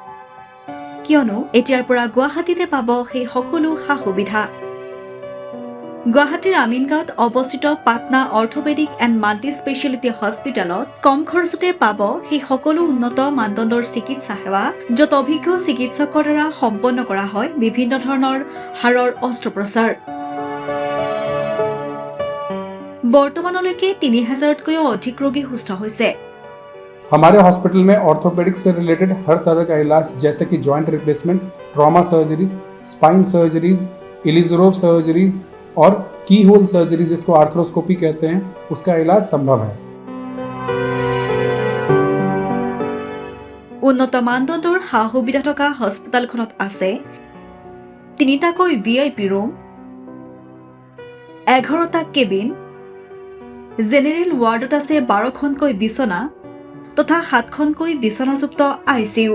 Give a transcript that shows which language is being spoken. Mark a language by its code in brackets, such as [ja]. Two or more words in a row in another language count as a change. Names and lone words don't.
[as] কিয়নো এতিয়াৰ পৰা গুৱাহাটীতে পাব সেই সকলো সা-সুবিধা গুৱাহাটীৰ আমিনগাঁৱত অৱস্থিত পাটনা অৰ্থপেডিক এণ্ড মাল্টি স্পেচিয়েলিটি হস্পিটেলত কম খৰচতে পাব সেই সকলো উন্নত মানদণ্ডৰ চিকিৎসা সেৱা য'ত অভিজ্ঞ চিকিৎসকৰ দ্বাৰা সম্পন্ন কৰা হয় বিভিন্ন ধৰণৰ হাড়ৰ অস্ত্ৰোপচাৰ। বৰ্তমানলৈকে ৩,০০০তকৈও অধিক ৰোগী সুস্থ হৈছে। [hi] हमारे हॉस्पिटल में ऑर्थोपेडिक्स से रिलेटेड हर तरह का इलाज जैसे कि [en] joint replacement, trauma surgeries, spine surgeries, Ilizarov surgeries [hi] और [en] key hole surgery [hi] जिसको आर्थ्रोस्कोपी कहते हैं उसका इलाज संभव है। [as] উন্নত মানদণ্ডৰ সা সুবিধা থকা হস্পিটেলখনত আছে ৩টাকৈ VIP ৰুম, 11টা কেবিন, [en] general wardত [as] আছে 12খনকৈ বিচনা তথা 7খনকৈ বিচনাযুক্ত ICU।